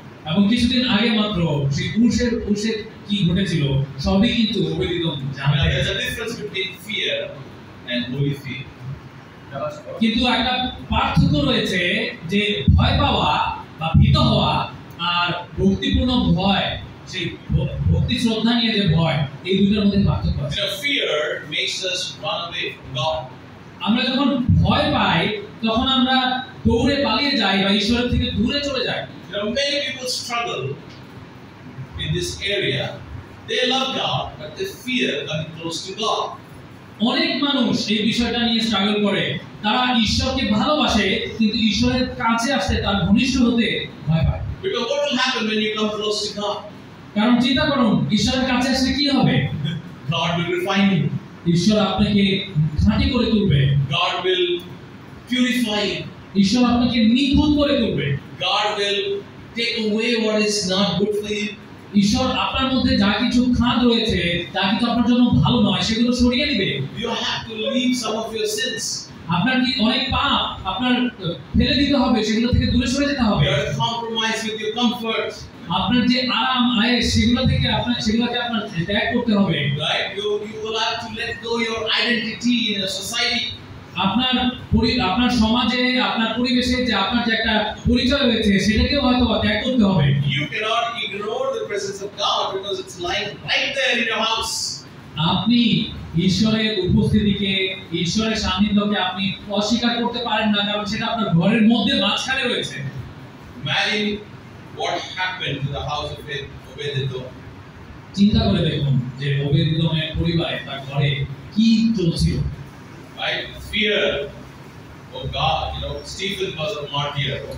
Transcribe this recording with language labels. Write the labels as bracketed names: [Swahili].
[Bangla] এবং কিছুদিন আগে মাত্র সেই পুরুষের কি ঘটেছিল সবই কিন্তু ওবেদিদম [English] Now, [Bangla] জানতেন। [English] there's a difference between fear and holy fear. [Bangla] কিন্তু একটা পার্থক্য রয়েছে যে ভয় পাওয়া বা ভীত হওয়া আর ভক্তিপূর্ণ ভয়, সেই ভক্তি শ্রদ্ধা নিয়ে যে ভয়, এই দুটোর মধ্যে পার্থক্য আছে। [English] Fear makes us run away from God. [Bangla] আমরা যখন ভয় পাই তখন আমরা দৌড়ে পালিয়ে যাই বা ঈশ্বরের থেকে দূরে চলে যাই। [English] Many people struggle in this area. They love God, but they fear coming close to God. [Bangla] অনেক মানুষ এই বিষয়টা নিয়ে স্ট্রাগল করে, তারা ঈশ্বরকে ভালোবাসে কিন্তু ঈশ্বরের কাছে আসতে, তার ঘনিষ্ঠ হতে ভয় পায়। [English] Because what will happen when you come close to God? [Bangla] কারণ চিন্তা করুন, ঈশ্বরের কাছে আসলে কি হবে? [English] God will refine you. [Bangla] ঈশ্বর আপনাকে খাঁটি করে তুলবে। [English] God will purify you. [Bangla] ঈশ্বর আপনাকে নিখুঁত করে তুলবে। [English] God will take away what is not good for you. [Bangla] ঈশ্বর আপনার মধ্যে যা কিছু খাদ রয়েছে, যা কিছু আপনার জন্য ভালো নয়, সেগুলো সরিয়ে দিবে। [English] You have to leave some of your sins. [Bangla] আপনার কি অনেক পাপ আপনার ফেলে দিতে হবে, সেগুলো থেকে দূরে সরে যেতে হবে। [English] You have to compromise with your comfort. [Bangla] আপনার যে আরাম আয়েশ সেগুলোকে আপনার ত্যাগ করতে হবে। [English] Right? You will have to let go your identity in a society. [Bangla] আপনার সমাজে, আপনার পরিবেশে যে আপনার যে একটা পরিচয় রয়েছে সেটাকেও হয়তো ত্যাগ করতে হবে। [English] You cannot ignore the presence of God because it's lying right there in your house. [Bangla] আপনি ঈশ্বরের উপস্থিতিকে, ঈশ্বরের সান্নিধ্যকে আপনি অস্বীকার করতে পারেন না, কারণ সেটা আপনার ঘরের মধ্যে মাঝখানে রয়েছে। [English] Imagine what happened to the house of Obed-Edom. [Bangla] চিন্তা করে দেখুন যে ওবেদিদমের পরিবারে, তার ঘরে কি চলছিল। [English] Right? Fear. Oh God, Stephen was a martyr.